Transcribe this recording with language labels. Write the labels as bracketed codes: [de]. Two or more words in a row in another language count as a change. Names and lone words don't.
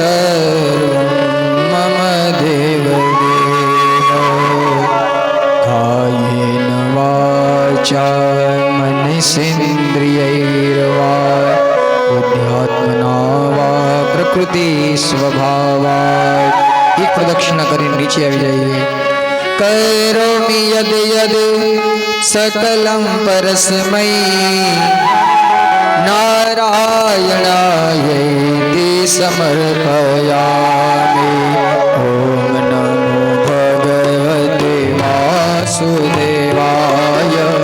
[sa] सर्वं मम देवदेव मनसेन्द्रियैर्वा बुद्ध्यात्मना वा प्रकृति स्वभावात्। [hi] एक प्रदक्षिणा [gu] કરીને નીચે આવી जाइए। [sa] करोमि यद् यद् सकलं परस्मै नारायणायैति समर्पयामि। ॐ नमो भगवते वासुदेवाय।